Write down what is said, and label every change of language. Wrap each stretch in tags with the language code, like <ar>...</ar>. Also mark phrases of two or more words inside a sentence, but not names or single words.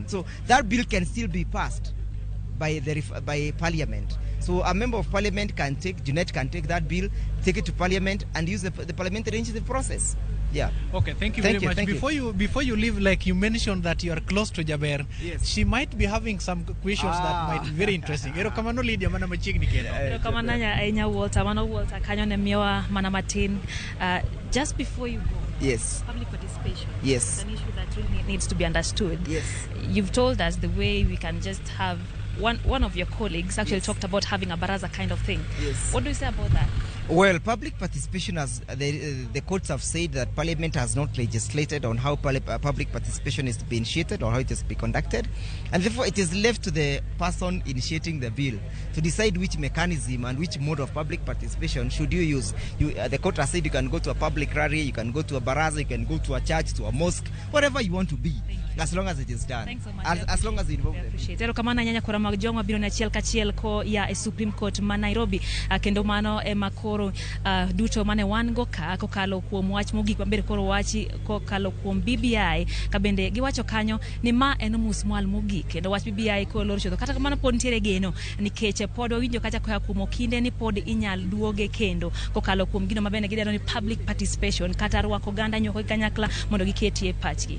<en>So that bill can still be passed by parliament. So a member of parliament can take, Junet can take that bill, take it to parliament and use the parliamentary initiative process. Yeah. Okay, thank you very much. Before you leave, like you mentioned that you are close to Jaber, yes. She might be having some questions that might be very interesting.</en> <luo>Ero kamano Lydia mana machigni kendo. Ero kamano nya Walter, Walter kanyo ne miwa mana matin.</luo> <en>Just before you go. Yes. Public participation. Yes. It's an issue that really needs to be understood. Yes. You've told us the way we can just have one of your colleagues actually talked about having a baraza kind of thing. Yes. What do you say about that? Well, public participation, as the courts have said, that Parliament has not legislated on how public participation is to be initiated or how it is to be conducted, and therefore it is left to the person initiating the bill to decide which mechanism and which mode of public participation should you use. The court has said you can go to a public rally, you can go to a baraza, you can go to a church, to a mosque, whatever you want to be, as long as it is done. Thanks so much. As long as you involve them. Appreciate.</en> <luo>Ero kamana nyanya kura mag jongwa biro na chiel kachiel ko ya Supreme Court ma Nairobi kendo mano e makoro koro duto mane wan go ka kokalo kuom wach mogik mabende koro wachi kokalo kuom BBI ka bende giwacho kanyo ni ma en musmwal mogik kendo wach BBI ko lor chodho kata kamano pod nitiere geno nikech pod wawinjo kacha koya kuom okinde ni pod inyal duoge kendo kokalo kuom gino mabende gideno ni</luo> <en>public participation</en> <luo>kata rwako ganda nyoko kanyakla mondo giketie pachgi.</luo>